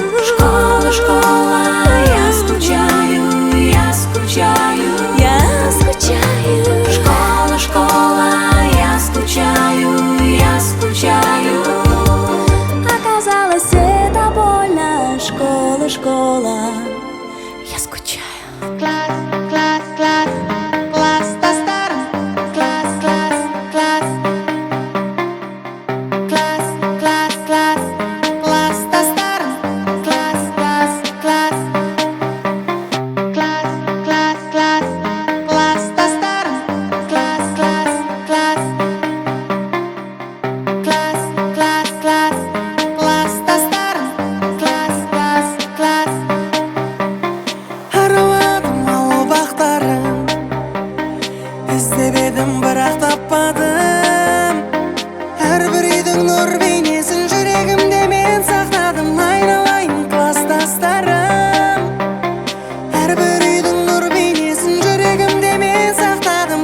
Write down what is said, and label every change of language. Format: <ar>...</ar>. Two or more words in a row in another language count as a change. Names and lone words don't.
<ru>Школа, школа, я скучаю. Я скучаю. Я скучаю. Школа, школа, я скучаю. Я скучаю. Оказалось, это больно. Школа, школа, я скучаю.</ru> <kk>Класс, класс, класс, класс достаром. Класс, класс, класс. Класс, класс, класс, класс достаром. Класс, класс, класс. Класс, класс, класс, класс достаром. Класс, класс, класс. Класс, класс, класс, класс достаром. Класс, класс, класс. Араладым ауыл бақтарын, іздеп едім бірақ таппадым. Әрбір үйдің нұр бейнесін жүрегімде мен сақтадым. Айналайын класстастарым. Әрбір үйдің нұр бейнесін жүрегімде мен сақтадым.</kk>